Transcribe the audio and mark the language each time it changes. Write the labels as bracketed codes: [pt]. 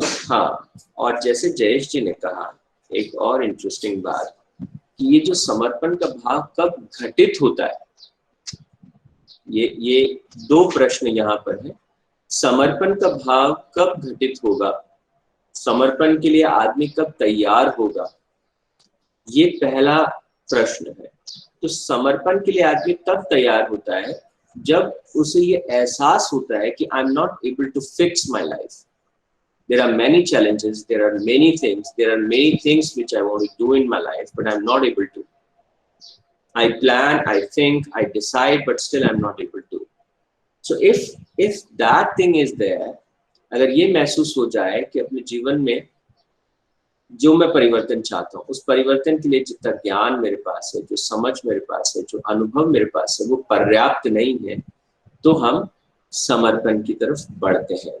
[hi] हाँ, और जैसे जयेश जी ने कहा एक और इंटरेस्टिंग बात कि ये जो समर्पण का भाव कब घटित होता है, ये दो प्रश्न यहाँ पर है। समर्पण का भाव कब घटित होगा, समर्पण के लिए आदमी कब तैयार होगा, ये पहला प्रश्न है। तो समर्पण के लिए आदमी तब तैयार होता है जब उसे ये एहसास होता है कि [en] I am not able to fix my life, there are many challenges, there are many things, there are many things which I want to do in my life, but I'm not able to. I plan, I think, I decide, but still I'm not able to. So if that thing is there, [hi] अगर ये महसूस हो जाए कि अपने जीवन में जो मैं परिवर्तन चाहता हूँ, उस परिवर्तन के लिए जितना ज्ञान मेरे पास है, जो समझ मेरे पास है, जो अनुभव मेरे पास है, वो पर्याप्त नहीं है, तो हम समर्पण की तरफ बढ़ते हैं।